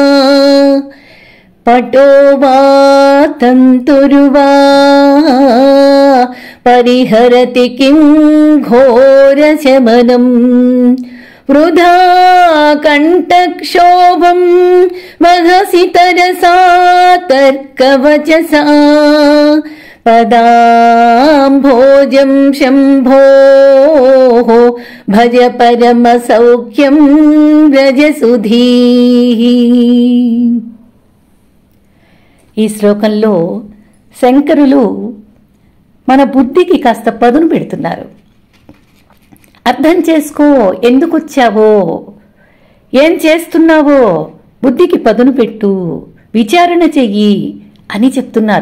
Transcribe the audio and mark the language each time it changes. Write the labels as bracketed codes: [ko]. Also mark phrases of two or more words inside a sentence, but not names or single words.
[sa] पटो वा तन्तुर्वा परिहरति किं घोरशमनम् वृथा कण्ठक्षोभं वहसि तरसा तर्कवचसा पदाम्भोजं शम्भोः भज परमसौख्यं व्रजसुधीः। [te] ఈ శ్లోకంలో శంకరులు మన బుద్ధికి కాస్త పదును పెడుతున్నారు. అర్థం చేసుకో, ఎందుకు వచ్చావో, ఏం చేస్తున్నావో బుద్ధికి పదును పెట్టు, విచారణ చెయ్యి అని చెప్తున్నారు.